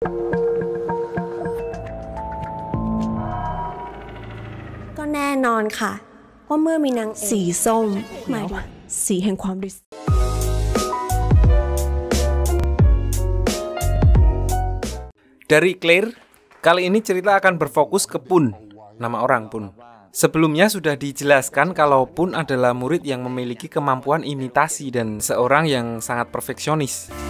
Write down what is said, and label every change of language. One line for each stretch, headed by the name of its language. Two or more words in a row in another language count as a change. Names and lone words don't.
Thai: ก็แน่นอนค่ะว่าเมื่อมีนางสีส้มหมายถึงสีแห่งความริษ
Indonesian: Dari Claire, kali ini cerita akan berfokus ke Pun, nama orang Pun. Sebelumnya sudah dijelaskan kalau Pun adalah murid yang memiliki kemampuan imitasi dan seorang yang sangat perfeksionis.